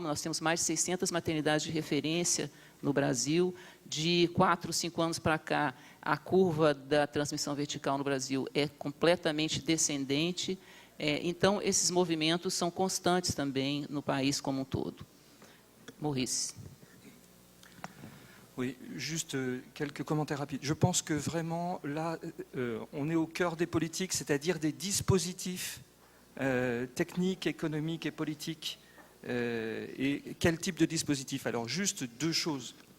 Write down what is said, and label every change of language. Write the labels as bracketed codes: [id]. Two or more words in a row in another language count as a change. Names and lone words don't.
[pt] Nós temos mais de 600 maternidades de referência no Brasil. De 4, 5 anos para cá, a curva da transmissão vertical no Brasil é completamente descendente. Então, esses movimentos são constantes também no país como um todo. [fr] Maurice. Oui, juste quelques commentaires rapides. Je pense que vraiment, là, on est au cœur des politiques, c'est-à-dire des dispositifs techniques, économiques et politiques. Et quel type de dispositif? Alors, juste deux choses.